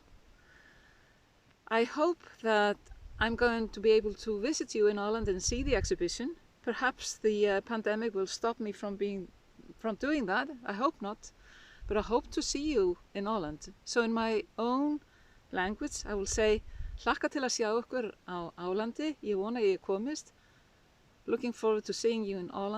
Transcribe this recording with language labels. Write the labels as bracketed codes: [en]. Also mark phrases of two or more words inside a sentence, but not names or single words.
[en] I hope that I'm going to be able to visit you in Åland and see the exhibition. Perhaps the pandemic will stop me from doing that. I hope not, but I hope to see you in Åland. So in my own language I will say, [is] hlakka til að sjá ykkur á Álandi, ég vona ég komist. [en] Looking forward to seeing you in Åland.